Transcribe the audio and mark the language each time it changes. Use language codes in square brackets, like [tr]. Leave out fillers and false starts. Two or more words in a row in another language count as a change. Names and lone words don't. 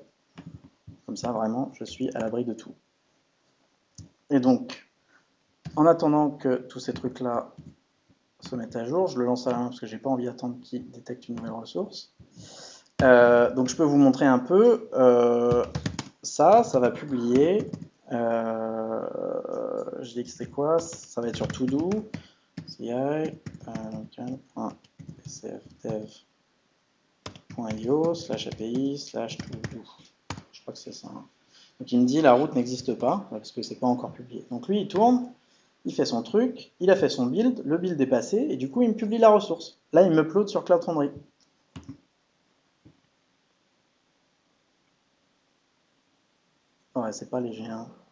[fr] Comme ça, vraiment, je suis à l'abri de tout. Et donc, en attendant que tous ces trucs-là se mettent à jour, je le lance à la main parce que j'ai pas envie d'attendre qu'il détecte une nouvelle ressource. Donc je peux vous montrer un peu. Ça va publier. Je dis que c'est quoi? Ça va être sur To-Do. CI sfdev.io/API/to-do. Je crois que c'est ça. Donc il me dit la route n'existe pas parce que c'est pas encore publié. Donc lui il tourne. Il fait son truc, il a fait son build, le build est passé, et du coup il me publie la ressource. Là il me upload sur Cloud Foundry. Ouais, c'est pas léger. Hein.